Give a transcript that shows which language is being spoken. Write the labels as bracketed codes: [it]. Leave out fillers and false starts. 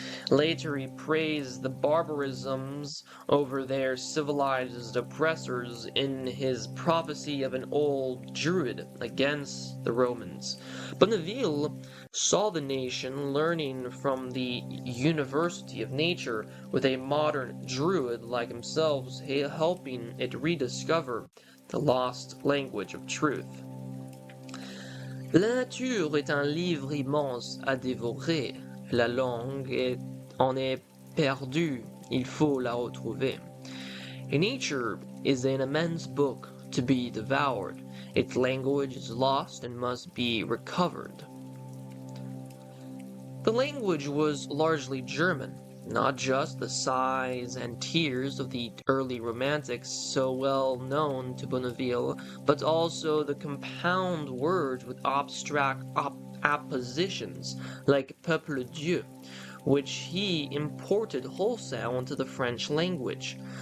[en] Later, he praised the barbarisms over their civilized oppressors in his prophecy of an old Druid against the Romans. Bonneville saw the nation learning from the University of Nature, with a modern Druid like himself helping it rediscover the lost language of truth. [fr] La nature est un livre immense à dévorer. La langue en est perdue, il faut la retrouver. [en] Nature is an immense book to be devoured. Its language is lost and must be recovered. The language was largely German, not just the sighs and tears of the early Romantics so well known to Bonneville, but also the compound words with abstract appositions like peuple Dieu, which he imported wholesale into the French language.